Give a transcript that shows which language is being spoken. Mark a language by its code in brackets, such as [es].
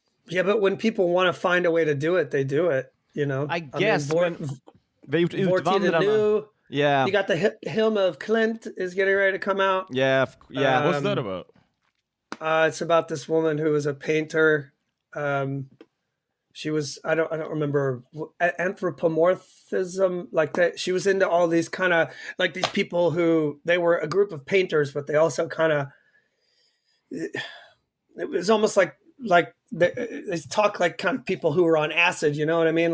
[en] Yeah, but when people want to find a way to do it, they do it, you know. I guess. [sv] Vi har gjort Utvandrarna. [en] Yeah. You got the Hilma of Klint is getting ready to come out. Yeah. What's that about? It's about this woman who was a painter. She was, I don't remember, anthropomorphism, like that. She was into all these kind of, like these people who, they were a group of painters, but they also kind of, it was almost like they talk like kind of people who are on acid, you know what I mean?